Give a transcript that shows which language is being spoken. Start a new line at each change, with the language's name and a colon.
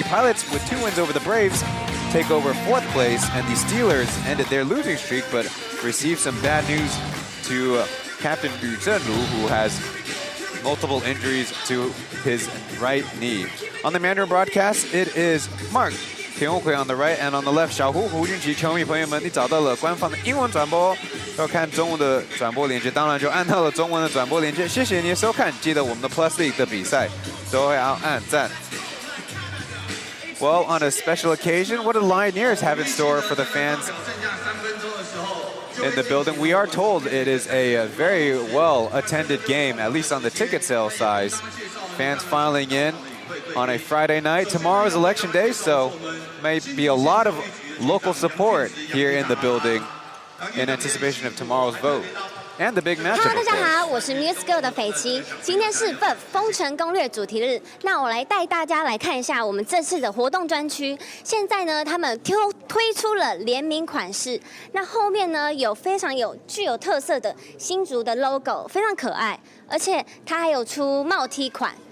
English: The Pilots, with 2 wins over the Braves, take over 4th place, and the Steelers ended their losing streak but received some bad news to Captain Yu Zhenlu, who has multiple injuries to his right knee. On the Mandarin broadcast, it is Mark田宏奎 on the right, and on the left 小胡胡俊奇。
Chinese: 球迷朋友们，你找到了官方的英文转播，要看中文的转播连接，当然就按到了中文的转播连接。谢谢你的收看，记得我们的 Plus League 的比赛都要按赞。
English: Well, on a special occasion, what do the Lioneers have in store for the fans in the building? We are told it is a very well-attended game, at least on the ticket sale size. Fans filing in on a Friday night. Tomorrow is election day, so may be a lot of local support here in the building in anticipation of tomorrow's vote and the big matchup.
Chinese: Hello， 大家好，我是 Music Girl 的斐琪。今天是 VEV 封城攻略主题日，那我来带大家来看一下我们这次的活动专区。现在呢，他们推出了联名款式，那后面呢有非常具有特色的新竹的 logo， 非常可爱，而且它还有出帽 T 款。